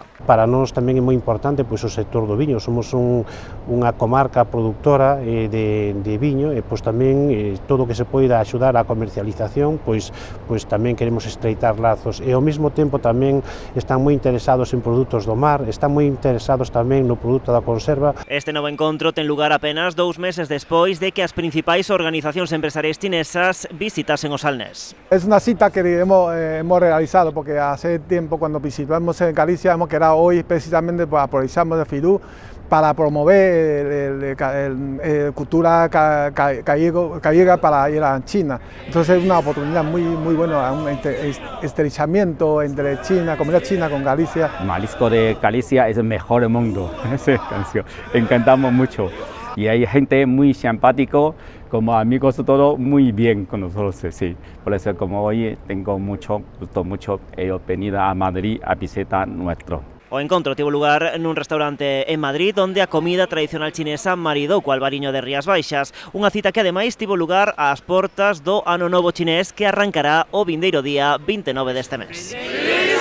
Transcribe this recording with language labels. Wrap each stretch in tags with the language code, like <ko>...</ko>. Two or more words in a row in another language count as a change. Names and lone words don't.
<gl>Para nós tamén é moi importante o sector do viño. Somos unha comarca produtora de viño e tamén todo o que se poida axudar á comercialización, tamén queremos estreitar lazos e ao mesmo tempo tamén están moi interesados en produtos do mar, están moi interesados tamén no produto da conserva. Este novo encontro ten lugar apenas 2 meses despois de que as principais organizacións empresariais chinesas visitasen o Salnés.</gl> <es>Es una cita que hemos realizado porque hace tiempo cuando visitamos en Galicia hemos quedado hoy precisamente aprovechamos de Fitur para promover cultura gallega para ir a China. Entonces es una oportunidad muy buena, un estrechamiento entre comunidad china con Galicia. Marisco de Galicia es el mejor del mundo, esa canción, encantamos mucho. Y hay gente muy simpático, como amigos todo muy bien con nosotros, sí. Por eso como hoy tengo mucho venir a Madrid a visitar nuestro.</es> <gl>O encontro tivo lugar nun restaurante en Madrid onde a comida tradicional chinesa maridou co albariño de Rías Baixas, unha cita que ademais tivo lugar ás portas do Ano Novo Chinés que arrancará o vindeiro día 29 deste mes.</gl>